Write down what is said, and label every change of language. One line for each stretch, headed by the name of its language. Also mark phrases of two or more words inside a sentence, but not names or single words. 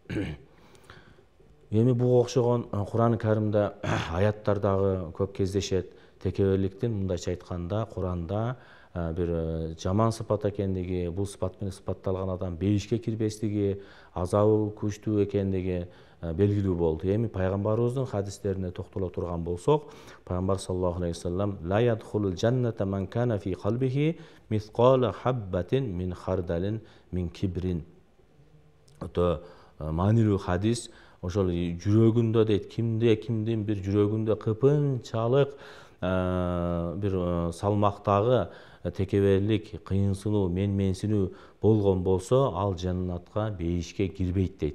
Kyrgyz: Эми буга окшогон Кур'ан Каримде аяттар дагы көп кездешет. Текеберликтин мындайча айтканда Кур'анда бир жаман сыпат экендиги, бул сыпат менен сыпатталган адам бейишке кирбестиги, азабы күчтүү экендиги белгилүү болду. Эми пайгамбарыбыздын хадистерине токтоло турган болсок, пайгамбар
Arabic: صلى الله عليه وسلم لا يدخل الجنة من كان في قلبه مثقال حبة من خردل من كبر
Kyrgyz: өтө маанилүү хадис. Ошол жүрөгүндө дейт, кимдин бир жүрөгүндө кыпынчалык бир салмактагы текеберлик, кыйынсынуу, менменсинүү болгон болсо, ал жаннатка, бейишке кирбейт дейт.